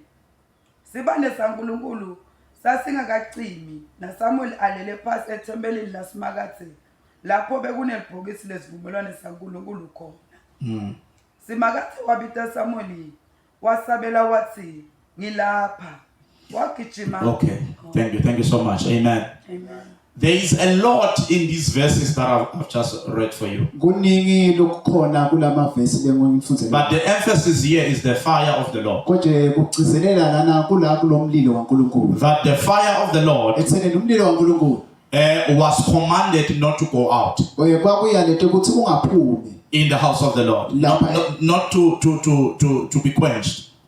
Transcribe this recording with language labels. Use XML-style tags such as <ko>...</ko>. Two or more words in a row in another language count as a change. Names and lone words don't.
<ss>Sibane saNkulunkulu sasingakacimi naSamuel alele phasi ethembelini lasimakathe lapho bekunelibhokisi lesivumelwano saNkulunkulu khona. Simakathe wabita Samuel wasabela wathi ngilapha wagijima.</ss> <en>Okay, thank you so much. Amen. Amen. There is a lot in these verses that I've just read for you. But the emphasis here is the fire of the Lord. That the fire of the Lord was commanded not to go out in the house of the Lord, not to be quenched.</en>